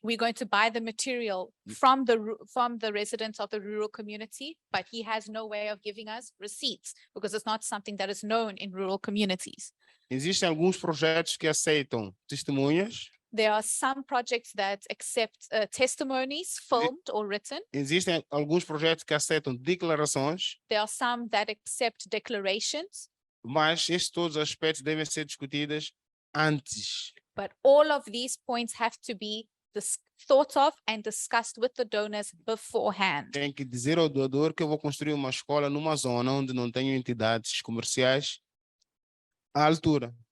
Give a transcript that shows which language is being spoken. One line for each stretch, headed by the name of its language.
English: We're going to buy the material from the residents of the rural community, but he has no way of giving us receipts because it's not something that is known in rural communities.
Portuguese: Existem alguns projetos que aceitam testemunhas,
English: There are some projects that accept testimonies, filmed or written.
Portuguese: Existem alguns projetos que aceitam declarações,
English: There are some that accept declarations,
Portuguese: mas estes todos os aspectos devem ser discutidos antes.
English: but all of these points have to be thought of and discussed with the donors beforehand.
Portuguese: Tem que dizer ao doador que eu vou construir uma escola numa zona onde não tenho entidades comerciais à altura.